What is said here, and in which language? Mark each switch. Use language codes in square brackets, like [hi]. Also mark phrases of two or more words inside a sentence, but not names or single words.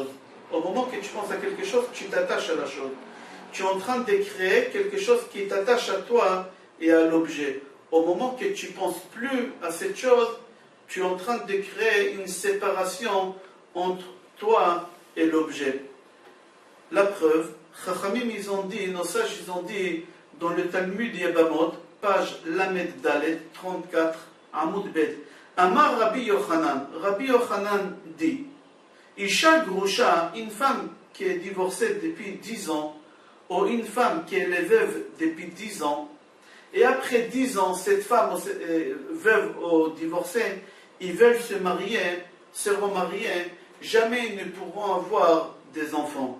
[fr] Au moment que tu penses à quelque chose, tu t'attaches à la chose. Tu es en train de créer quelque chose qui t'attache à toi et à l'objet. Au moment que tu ne penses plus à cette chose, tu es en train de créer une séparation entre toi et l'objet. La preuve, Chachamim ils ont dit, nos sages ils ont dit, dans le Talmud Yebamot, page [he] למד דלת, [fr] 34, [he] עמוד ב אמר רבי יוחנן [fr] dit, [he] אישה גרושה, [fr] une femme qui est divorcée depuis 10 ans, ou une femme qui est veuve depuis 10 ans, et après 10 ans, cette femme veuve ou divorcée, ils veulent se remarier, jamais ils ne pourront avoir des enfants.